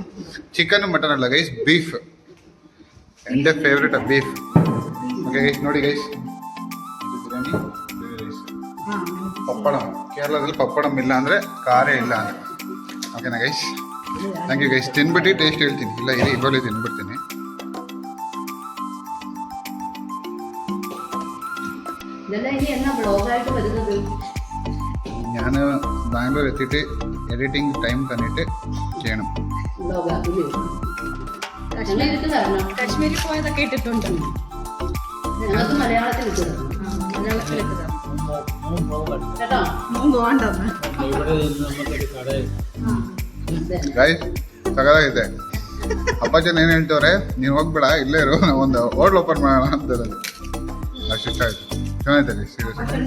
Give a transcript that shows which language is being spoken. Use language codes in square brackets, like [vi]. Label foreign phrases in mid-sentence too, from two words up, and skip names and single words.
[en] chicken mutton [kn] ಅಲ್ಲ ಗೈಸ್, ಬೀಫ್. ಎಂದೇ ಫೇವ್ರೇಟ್ ಬೀಫ್. [en] okay guys, [kn] ನೋಡಿ ಗೈಸ್, ಬಿರಿಯಾನಿ, ರೈಸ್, ಪಪ್ಪಡಂ. ಕೇರಳದಲ್ಲಿ ಪಪ್ಪಡಂ ಇಲ್ಲ ಅಂದ್ರೆ ಖಾರ ಇಲ್ಲ ಅಂದ್ರೆ. ಓಕೆನಾ ಗೈಸ್? [en] thank you guys. [kn] ತಿನ್ಬಿಟ್ಟು ಟೇಸ್ಟ್ ಹೇಳ್ತೀನಿ. ಇಲ್ಲ ಇರಿ, ಇವಾಗಲೇ ತಿನ್ಬಿಡ್ತೀನಿ. [ml] ഞാൻ ബാംഗ്ലൂർ എത്തിയിട്ട് [en] editing time [ml] തന്നിട്ട് ചെയ്യണം. കാശ്മീരിൽ പോയതൊക്കെ ഇട്ടിട്ടുണ്ട്. മലയാളത്തിൽ [kn] ಗೈಸ್ ಸಗದಾಗಿದೆ. ಅಪ್ಪಾಜನ್ ಏನು ಹೇಳ್ತವ್ರೆ, ನೀವು ಹೋಗ್ಬೇಡ ಇಲ್ಲೇ ಇರು, ನಾವು ಒಂದು ಹೋಟ್ಲ್ ಓಪನ್ ಮಾಡೋಣ ಅಂತ ಹೇಳೋದು. ಅಷ್ಟು ಇಷ್ಟ ಆಯ್ತು. ಚೆನ್ನಾಗಿದೆ ಗೈಸ್, ಸೀರಿಯಸ್.